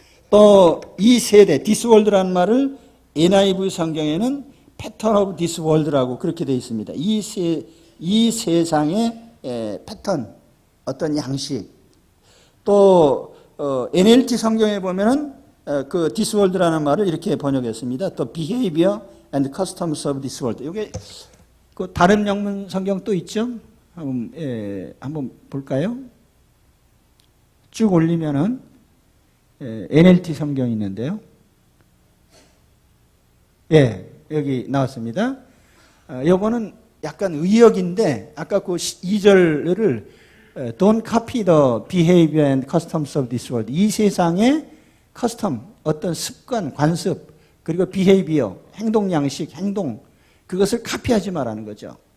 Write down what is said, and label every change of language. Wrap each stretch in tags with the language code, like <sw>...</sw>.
<ko>또 이 세대,</ko> <en>this world</en> <ko>라는 말을 NIV 성경에는</ko> <en>pattern of this world</en> <ko>라고 그렇게 되어 있습니다. 이 세상의 패턴, 어떤 양식. 또 NLT 성경에 보면은 그 this world라는 말을 이렇게 번역했습니다.</ko> <en>또 behavior and customs of this world.</en> <ko>이게 그 다른 영문 성경 또 있죠? 한번 볼까요? 쭉 올리면은 NLT 성경이 있는데요. 여기 나왔습니다. 요거는 약간 의역인데 아까 그 2절을</ko> <en>Don't copy the behavior and customs of this world.</en> <ko>이 세상의 custom, 어떤 습관, 관습, 그리고 behavior, 행동 양식, 행동, 그것을 카피하지 말라는 거죠.</ko>